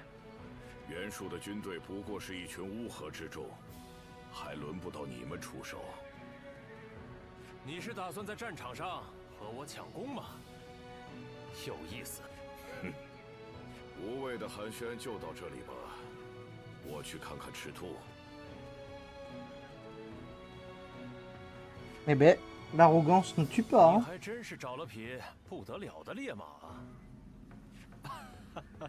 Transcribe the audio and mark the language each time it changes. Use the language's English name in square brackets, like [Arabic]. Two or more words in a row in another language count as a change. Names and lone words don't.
[Chinese] 袁术的军队不过是一群乌合之众，还轮不到你们出手。你是打算在战场上和我抢功吗？有意思。哼，无谓的寒暄就到这里吧，我去看看赤兔。 [French] Eh ben, l'arrogance ne tue pas. [Chinese] 你还真是找了匹不得了的烈马啊！